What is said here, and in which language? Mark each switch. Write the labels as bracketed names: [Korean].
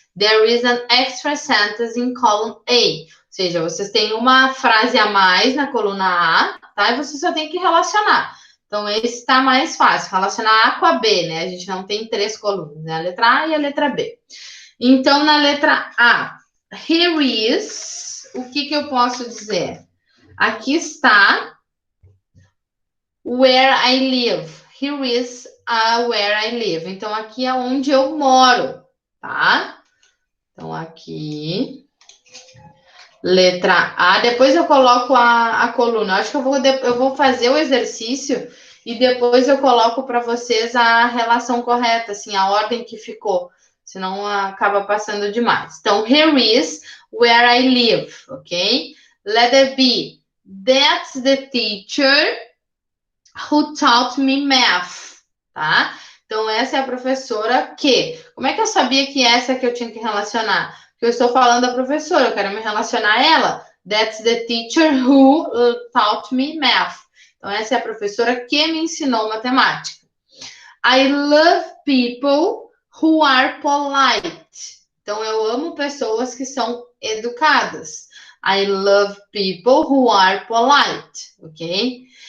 [English] There is an extra sentence in column A. [Portuguese] Ou seja, vocês têm uma frase a mais na coluna A, tá? E você só tem que relacionar. Então, esse está mais fácil, relacionar A com a B, né? A gente não tem 3 colunas, né? A letra A e a letra B. Então, na letra A, [English] here is, [Portuguese] o que eu posso dizer? Aqui está, [English] where I live. Here is where I live. [Portuguese] Então, aqui é onde eu moro, tá? Então, aqui, letra A. Depois eu coloco a coluna. Acho que eu vou fazer o exercício e depois eu coloco para vocês a relação correta, assim, a ordem que ficou. Senão acaba passando demais. [English] Então, here is where I live, ok? Letter B. That's the teacher who taught me math, tá? [Portuguese] Então, essa é a professora que... Como é que eu sabia que essa é que eu tinha que relacionar? Porque eu estou falando da professora, eu quero me relacionar a ela. [English] That's the teacher who taught me math. [Portuguese] Então, essa é a professora que me ensinou matemática. [English] I love people who are polite. [Portuguese] Então, eu amo pessoas que são educadas. [English] I love people who are polite, ok?